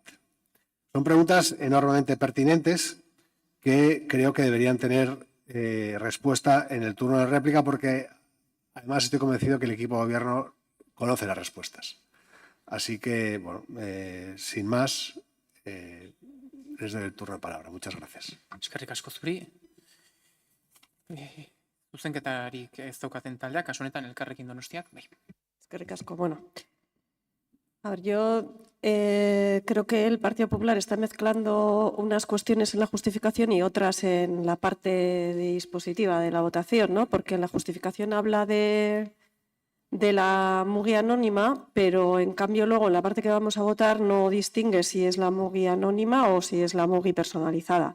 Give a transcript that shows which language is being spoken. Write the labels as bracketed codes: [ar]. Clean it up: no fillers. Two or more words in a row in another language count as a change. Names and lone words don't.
[es] Son preguntas enormemente pertinentes que creo que deberían tener respuesta en el turno de réplica, porque además estoy convencido que el equipo de gobierno conoce las respuestas. Así que, bueno, sin más, les doy el turno de palabra. Muchas gracias. [eu] Eskerrik asko zuri. Zuzenketarik ez daukaten taldeak, kasu honetan Elkarrekin Donostiak, bai. Eskerrik asko, bueno. [es] A ver, yo creo que el Partido Popular está mezclando unas cuestiones en la justificación y otras en la parte dispositiva de la votación, ¿no? Porque en la justificación habla de la MUGI anónima, pero en cambio luego en la parte que vamos a votar no distingue si es la MUGI anónima o si es la MUGI personalizada.